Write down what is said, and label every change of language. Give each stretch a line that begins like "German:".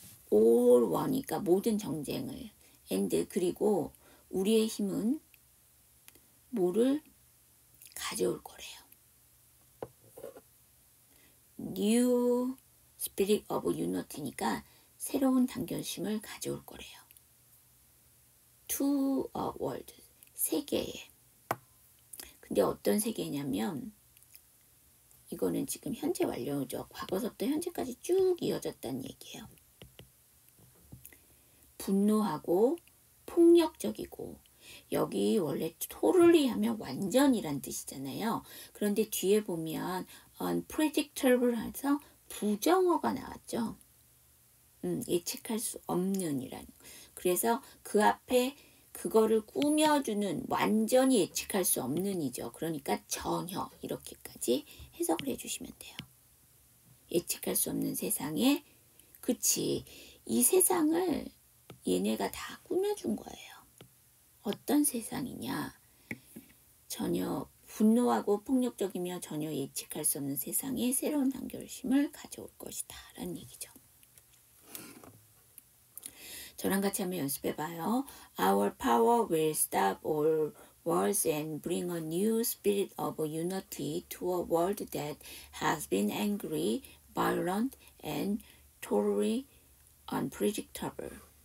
English: All war
Korean: 니까 모든 정쟁을, and 그리고 우리의 힘은 뭐를 가져올 거래요.
English: New Spirit of Unity
Korean: 니까 새로운 단결심을 가져올 거래요.
English: To a world,
Korean: 세계에. 근데 어떤 세계냐면 이거는 지금 현재 완료죠. 과거서부터 현재까지 쭉 이어졌다는 얘기예요. 분노하고 폭력적이고, 여기 원래 totally 하면 완전이란 뜻이잖아요. 그런데 뒤에 보면 unpredictable 해서 부정어가 나왔죠. 예측할 수 없는이라는. 그래서 그 앞에 그거를 꾸며주는, 완전히 예측할 수 없는이죠. 그러니까 전혀 이렇게까지 해석을 해주시면 돼요. 예측할 수 없는 세상에, 그치, 이 세상을 얘네가 다 꾸며준 거예요. 어떤 세상이냐? 전혀 분노하고 폭력적이며 전혀 예측할 수 없는 세상에 새로운 단결심을 가져올 것이다 라는 얘기죠. 저랑 같이 한번 연습해봐요.
English: Our power will stop all wars and bring a new spirit of unity to a world that has been angry, violent, and totally unpredictable.